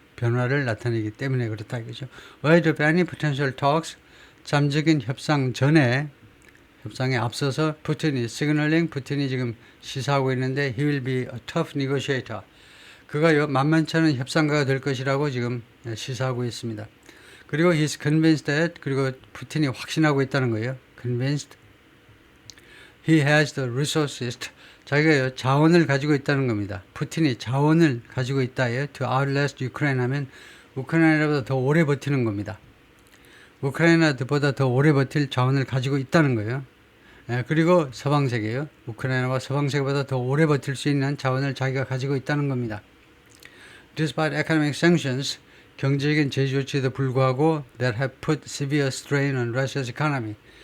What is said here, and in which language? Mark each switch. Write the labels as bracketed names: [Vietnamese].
[Korean] 변화를 나타내기 때문에 그렇다 이거죠. [English] Ahead of any potential talks [Korean] 잠적인 협상에 앞서서 푸틴이 지금 시사하고 있는데 [English] he will be a tough negotiator. [Korean] 그가 만만치 않은 협상가가 될 것이라고 지금 시사하고 있습니다. 그리고 [English] he's convinced that [Korean] 그리고 푸틴이 확신하고 있다는 거예요. [English] convinced he has the resources [Korean] 자기가 자원을 가지고 있다는 겁니다. 푸틴이 자원을 가지고 있다에 [English] to outlast Ukraine [Korean] 하면 우크라이나보다 더 오래 버티는 겁니다. 우크라이나보다 더 오래 버틸 자원을 가지고 있다는 거예요. 그리고 서방세계요. 우크라이나와 서방세계보다 더 오래 버틸 수 있는 자원을 자기가 가지고 있다는 겁니다. [English] Despite economic sanctions, [Korean] 경제적인 제재 조치에도 불구하고 [English] that have put severe strain on Russia's economy.